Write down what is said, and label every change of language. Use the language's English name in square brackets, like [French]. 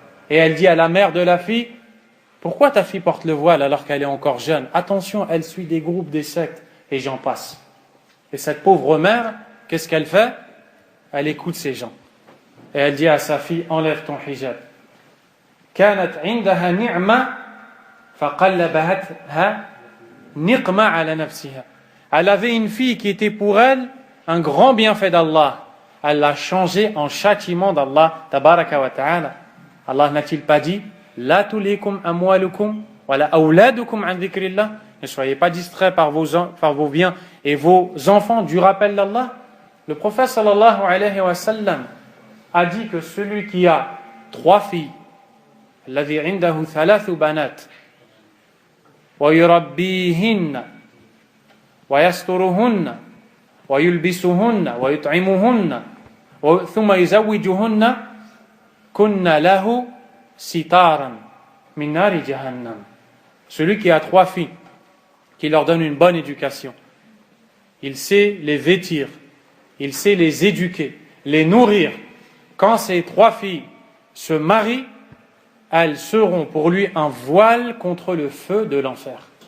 [French] Et elle dit à la mère de la fille pourquoi ta fille porte le voile alors qu'elle est encore jeune? Attention, elle suit des groupes, des sectes et j'en passe. Et cette pauvre mère, qu'est-ce qu'elle fait? Elle écoute ces gens. Et elle dit à sa fille, enlève ton hijab. [Arabic] كانت عندها نعمة فقلبتها نقمة على نفسها. [French] Elle avait une fille qui était pour elle un grand bienfait d'Allah. Elle l'a changé en châtiment d'Allah [Arabic] tabaraka wa ta'ala. [French] Allah n'a-t-il pas dit [Arabic] La tulikum amwalukum wa la awladukum an dhikrillah. [French] Ne soyez pas distraits par vos biens et vos enfants du rappel d'Allah. Le prophète sallallahu alayhi wa sallam a dit que celui qui a 3 filles, [Arabic] الذي عنده 3 بنات ويربيهن ويسترهن ويلبسهن ويطعمهن ثم يزوجهن كن له ستارا من نار جهنم. [French] Celui qui a 3 filles, qui leur donne une bonne éducation, il sait les vêtir, il sait les éduquer, les nourrir. Quand ces 3 filles se marient, elles seront pour lui un voile contre le feu de l'enfer.